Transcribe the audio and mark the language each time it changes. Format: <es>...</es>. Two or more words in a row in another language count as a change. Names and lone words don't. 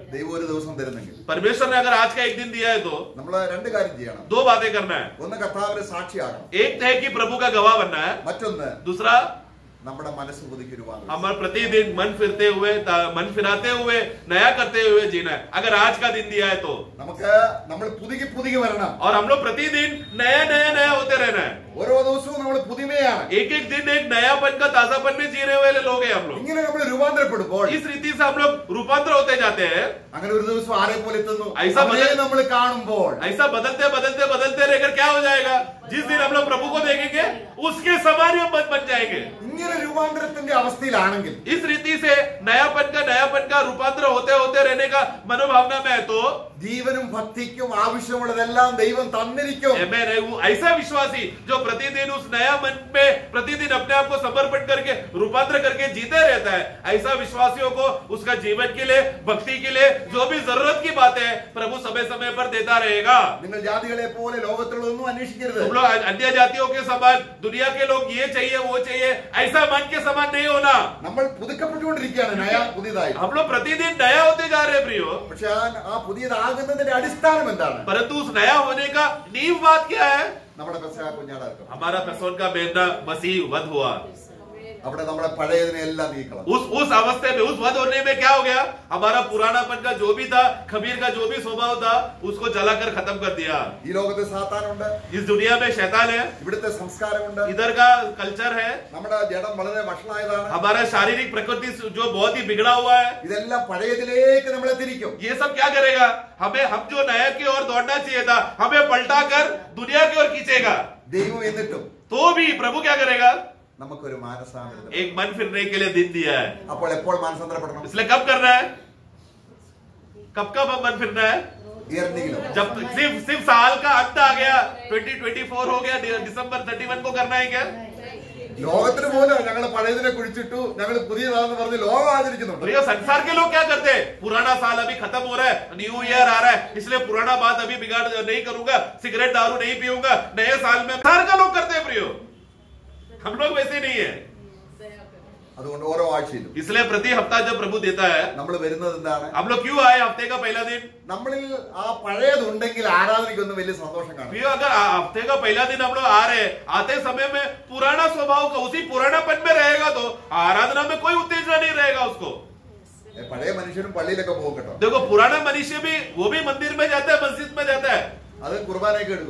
<ml>ദൈവം ഒരു ദിവസം തരുന്നെങ്കിൽ</ml> <hi>परमेश्वर ने अगर आज का एक दिन दिया है तो</hi> <ml>നമ്മള് രണ്ട് കാര്യം ചെയ്യണം.</ml> <hi>2 बातें करना है.</hi> <ml>ഒന്ന് കർത്താവിന്റെ സാക്ഷിയാകണം.</ml> <hi>एक है कि प्रभु का गवाह बनना है.</hi> <ml>മറ്റൊന്ന്</ml> <hi>दूसरा</hi> <ml>നമ്മുടെ മനസ്സ് പുതുക്കിരുവാൻ.</ml> <hi>हमारे प्रतिदिन मन फिराते हुए नया करते हुए जीना है. अगर आज का दिन दिया है तो</hi> <ml>നമുക്ക് നമ്മൾ പുതുക്കി വരണം.</ml> <hi>और हम लोग प्रतिदिन नया होते रहना है.</hi> <ml>ഓരോ ദിവസവും നമ്മൾ പുതുമയാണ്.</ml> <hi>एक दिन एक नयापन का ताजापन में जीने वाले लोग हैं हम लोग.</hi> <ml>ഇങ്ങനെ നമ്മൾ രൂപാന്തരപ്പെടുമ്പോൾ</ml> <hi>इस रीति से हम लोग रूपांतर होते जाते हैं.</hi> <ml>അങ്ങനെ ഒരു ദിവസം ആരെ പോലെ എത്തുന്നു</ml> <hi>ऐसा</hi> <ml>അവനെ നമ്മൾ കാണുമ്പോൾ</ml> <hi>ऐसा बदलते रहकर क्या हो जाएगा? जिस दिन हम लोग प्रभु को देखेंगे उसके समान ही हम बन जाएंगे.</hi> <ml>ഇങ്ങനെ രൂപാന്തരത്തിന്റെ അവസ്ഥയിലാണെങ്കിൽ</ml> <hi>इस रीति से नयापन का रूपांतर होते रहने का मनोभावना में है तो</hi> <ml>ജീവനും ഭക്തിക്കും ആവശ്യമുള്ളതെല്ലാം ദൈവം തന്നിരിക്കും.</ml> <hi>मैं ऐसा विश्वासी जो प्रतिदिन उस नया मन में प्रतिदिन अपने आप को समर्पण करके रूपांतर करके जीते रहता है, ऐसा विश्वासियों को उसका जीवन के लिए भक्ति के लिए जो भी जरूरत की बात है प्रभु समय पर देता रहेगा.</hi> <ml>നിങ്ങൾ ജാതികളെ പോലെ ലോകത്തിലുള്ളതൊന്നും അന്വേഷിക്കരുത്.</ml> <hi>तुम लोग अन्य जातियों के समान दुनिया के लोग ये चाहिए वो चाहिए ऐसा मन के समान नहीं होना.</hi> <ml>നമ്മൾ പുതുക്കപ്പെട്ടുകൊണ്ടിരിക്കുകയാണ് പുതിയതായി.</ml> <hi>हम लोग प्रतिदिन नया होते जा रहे हैं प्रियो.</hi> <ml>പക്ഷെ ആ പുതിയതാകുന്നതിന്റെ അടിസ്ഥാനം എന്താണ്?</ml> <hi>परंतु उस नया होने का नींव बात क्या है?</hi> <ml>നമ്മുടെ പെസഹ കുഞ്ഞാടാക്കം.</ml> <hi>हमारा पेसोन का मेमना मसीह वध हुआ.</hi> <ml>അവിടെ നമ്മുടെ പഴയതിനെ എല്ലാം നീക്കണം.</ml> <hi>उस अवस्थे में उस वध होने में क्या हो गया? हमारा पुरानापन का जो भी था, खमीर का जो भी स्वभाव था, उसको जलाकर खत्म कर दिया.</hi> <ml>ഈ ലോകത്ത് സാത്താനുണ്ട്.</ml> <hi>इस दुनिया में शैतान है.</hi> <ml>ഇവിടുത്തെ സംസ്കാരമുണ്ട്.</ml> <hi>इधर का कल्चर है.</hi> <ml>നമ്മുടെ ജഡം വളരെ വഷളായതാണ്.</ml> <hi>हमारा शारीरिक प्रकृति जो बहुत ही बिगड़ा हुआ है.</hi> <ml>ഇതെല്ലാം പഴയതിലേക്ക് നമ്മളെ തിരിക്കും.</ml> <hi>ये सब क्या करेगा? हम जो नया की ओर दौड़ना चाहिए था हमें पलटा कर दुनिया की ओर खींचेगा.</hi> <ml>ദൈവം എന്നിട്ടും</ml> <hi>तो भी प्रभु क्या करेगा?</hi> <ml>നമുക്കൊരു മാനസാന്തരം.</ml> <hi>एक मन फिरने के लिए दिन दिया है.</hi> <ml>അപ്പോൾ എപ്പോൾ മാനസാന്തരപ്പെടണം?</ml> <hi>इसलिए कब करना है? कब हम मन फिरना है? जब सिर्फ साल का अंत आ गया, 2024 हो गया, दिसंबर 31 को करना है क्या?</hi> <ml>ലോകത്തിന് പോലും ഞങ്ങൾ പഴയതിനെ കുഴിച്ചിട്ടു ഞങ്ങൾ പുതിയതാണെന്ന് പറഞ്ഞ് ലോകം ആചരിക്കുന്നുണ്ട്.</ml> <hi>भैया संसार के लोग क्या करते हैं? पुराना साल अभी खत्म हो रहा है,</hi> <en>New Year</en> <hi>आ रहा है, इसलिए पुराना बात अभी बिगाड़ नहीं करूंगा, सिगरेट दारू नहीं पीऊंगा, नए साल में संसार का लोग करते हैं प्रियो. हम लोग वैसे नहीं है.</hi> <ml>അതുകൊണ്ട് ഓരോ ആഴ്ചയിലും</ml> <hi>इसलिए प्रति हफ्ता जब प्रभु देता है</hi> <ml>നമ്മൾ വരുന്നത് എന്താണ്?</ml> <hi>हम लोग क्यों आए हफ्ते का पहला दिन?</hi> <ml>നമ്മളിൽ ആ പഴയതുണ്ടെങ്കിൽ ആരാധനയ്ക്കൊന്നും വലിയ സന്തോഷം കാണും.</ml> <hi>प्रियो अगर हफ्ते का पहला दिन हम लोग आ रहे हैं, आते समय में पुराना स्वभाव का उसी पुरानापन में रहेगा तो आराधना में कोई उत्तेजना नहीं रहेगा उसको.</hi> <ml>പഴയ മനുഷ്യനും പള്ളിയിലൊക്കെ പോകും കേട്ടോ.</ml> <hi>देखो पुराना मनुष्य भी वो भी मंदिर में जाता है, मस्जिद में जाता है,</hi> <ml>അത് കുർബാനയൊക്കെ എടുക്കും.</ml>